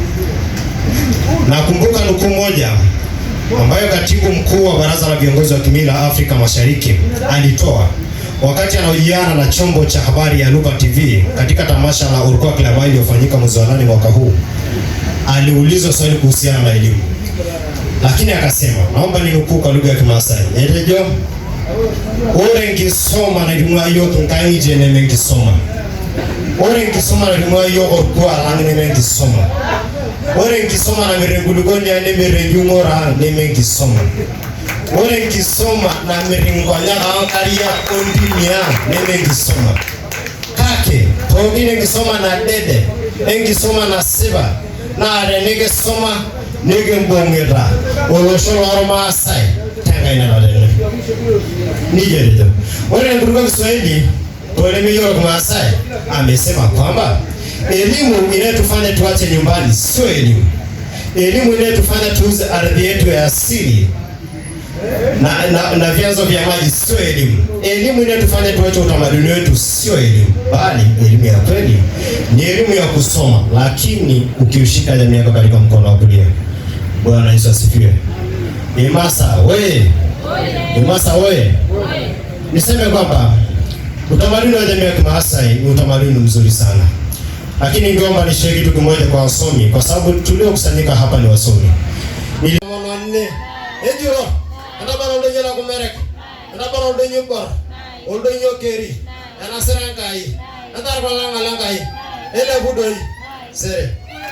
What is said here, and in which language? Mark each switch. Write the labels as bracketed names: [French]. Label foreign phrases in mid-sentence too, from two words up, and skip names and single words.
[Swahili] Nakumbuka nukuu moja ambayo katibu mkuu wa Baraza la Viongozi wa Kimila Afrika Mashariki alitoa wakati anahojiana na chombo cha habari ya Lupa TV katika tamasha la Urukwa Klama iliyofanyika mwezi wa 8 mwaka huu. Aliulizwa swali kuhusiana na elimu, lakini akasema, naomba ninukuu kwa lugha ya Kimasai, [Masai] "Etejo ore nkisoma na elimu ayo kinkaije neme nkisoma. Ore nkisoma na elimu ayo Urukwa lang neme nkisoma. Ore nkisoma na mirengulugoni ya neme renjungora neme nkisoma. Ore nkisoma na miringonya kaankaria kondinia neme nkisoma. Kake togine nkisoma na dede, nkisoma na siba, na arenege soma nege mbongera olosho lwa Maasai tenga ina badene nijerito." [Swahili] Wale ndugu Kiswahili tolemeyo kwa Maasai amesema kwamba elimu inayotufanya tuache nyumbani sio elimu. Elimu inayotufanya tuuze ardhi yetu ya asili na vyanzo vya maji sio elimu. Elimu inayotufanya tuache utamaduni wetu sio elimu, bali elimu ya kweli ni elimu ya kusoma, lakini ukiushika jamii yako katika mkono wa kulia. Bwana Yesu asifiwe. EMASA we, EMASA we. Niseme kwamba utamaduni wa jamii ya Kimaasai ni utamaduni mzuri sana, lakini ningeomba nishiriki kitu kimoja kwa wasomi, kwa sababu tuliokusanyika hapa ni wasomi. [Masai] Nilimonane ejuro anabara ndonyo na kumereka anabara ndonyo bor ndonyo keri anaserangai andarbalanga langai ele budoi sere